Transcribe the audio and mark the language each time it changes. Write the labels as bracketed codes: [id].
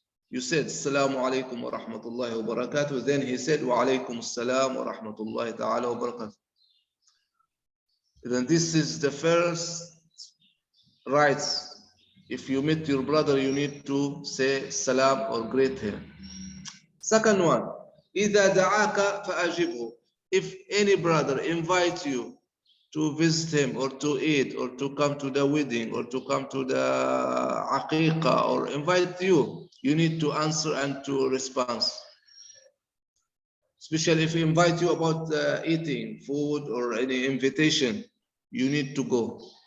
[en] You said, [ar] Assalamu alaikum wa rahmatullahi wa barakatuh. [en] Then he said, [ar] Wa alaikum assalam wa rahmatullahi ta'ala wa barakatuh. [en] Then this is the first rights. If you meet your brother, you need to say salam or greet him. Second one, [ar] إذا دعاك فأجبه. [en] If any brother invites you to visit him or to eat or to come to the wedding or to come to the aqiqah or invite you, you need to answer and to respond. Especially if he invite you about eating food or any invitation, you need to go.